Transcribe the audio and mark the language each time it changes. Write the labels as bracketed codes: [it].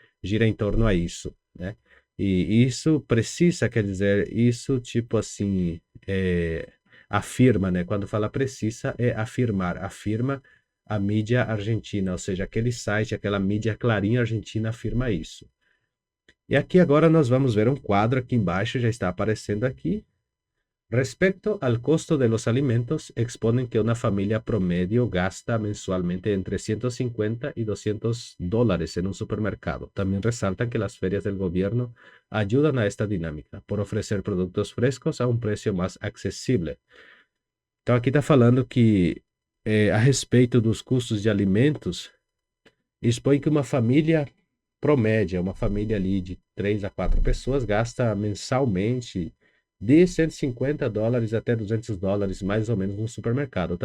[pt] Gira em torno a isso, né? E isso precisa, quer dizer, isso tipo assim, afirma, né? Quando fala precisa, é afirmar. Afirma a mídia argentina, ou seja, aquele site, aquela mídia Clarim argentina afirma isso. E aqui agora nós vamos ver um quadro aqui embaixo, já está aparecendo aqui. [es] Respecto al costo de los alimentos, exponen que una familia promedio gasta mensualmente entre 150 y 200 dólares en un supermercado. También resaltan que las ferias del gobierno ayudan a esta dinámica por ofrecer productos frescos a un precio más accesible. [pt] Então, aqui está falando que, a respeito dos custos de alimentos, expõe que uma família promédia, uma família ali de 3 a 4 pessoas, gasta mensalmente de 150 dólares até 200 dólares, mais ou menos, no supermercado.